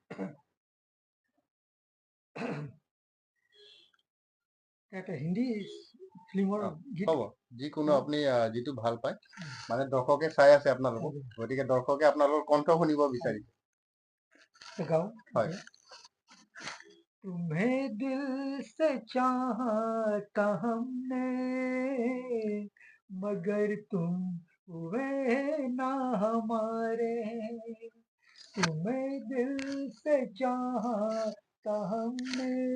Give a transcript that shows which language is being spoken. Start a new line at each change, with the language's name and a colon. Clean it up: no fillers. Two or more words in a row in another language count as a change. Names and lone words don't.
Assamese: এটা হিন্দী ফিল্মৰ গীত হ'ব, যিকোনো আপুনি যিটো ভাল পায়, মানে দৰ্শকে চাই আছে আপোনালোকক, গতিকে দৰ্শকে আপোনালোকৰ কণ্ঠ শুনিব বিচাৰিছে। গাও। হয়।
Hindi: तुम्हें दिल से चाहा हमने मगर तुम हुए ना हमारे, तुम्हें दिल से चाहा हमने